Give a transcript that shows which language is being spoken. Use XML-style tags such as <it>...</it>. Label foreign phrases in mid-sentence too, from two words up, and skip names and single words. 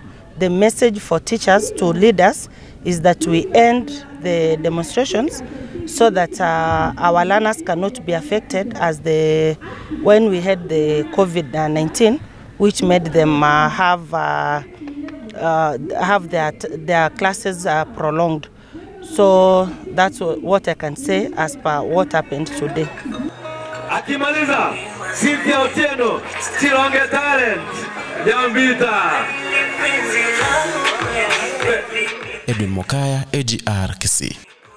<en>The message for teachers to leaders is that we end the demonstrations so that our learners cannot be affected as when we had the COVID-19, which made them have their classes prolonged. So that's what I can say as per what happened today.</en> <sw>Akimaliza Cynthia Otieno, Chilonge Talent, Jambita. Edwin Mokaya, Agr Kisii.</sw>